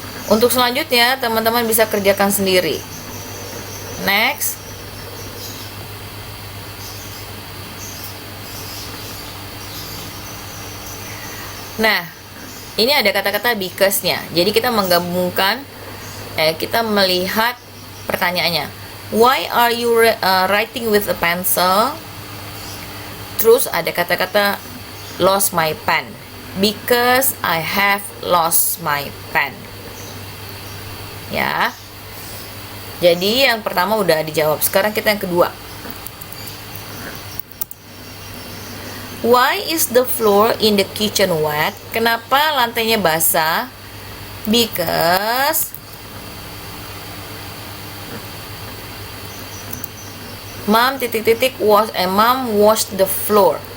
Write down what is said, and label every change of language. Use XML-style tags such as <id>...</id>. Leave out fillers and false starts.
<id>Untuk selanjutnya teman-teman bisa kerjakan sendiri. Next. Nah, ini ada kata-kata because-nya. Jadi kita menggabungkan, kita melihat pertanyaannya.</id> <en>Why are you writing with a pencil?</en> <id>Terus ada kata-kata</id> <en>lost my pen. Because I have lost my pen.</en> <id>Ya. Jadi yang pertama udah dijawab. Sekarang kita yang kedua.</id> <en>Why is the floor in the kitchen wet?</en> <id>Kenapa lantainya basah?</id> <en>Because mom washed the floor.</en>